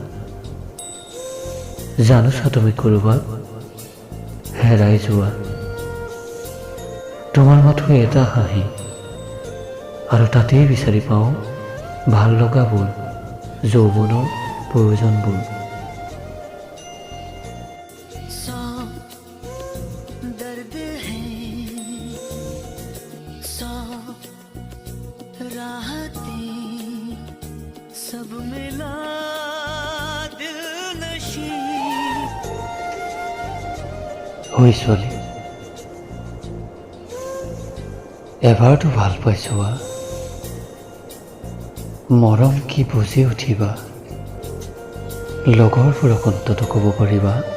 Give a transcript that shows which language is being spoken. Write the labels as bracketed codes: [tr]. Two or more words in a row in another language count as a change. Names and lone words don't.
[as] জানোছা তুমি ক'ৰবাত হেৰাই যোৱা। তোমাৰ মাথো এটা হাঁহি আৰু তাতেই বিচাৰি পাওঁ ভাল লগাবোৰ, যৌৱনৰ প্ৰয়োজনবোৰ। [hi] दर्द है सौ राहतें सब मिला दिल नशी। [as] ঐ ছোৱালী, এবাৰতো ভাল পাইছোৱা, মৰম কি বুজি উঠিবা, লগৰবোৰক অন্তত ক'ব পাৰিবা।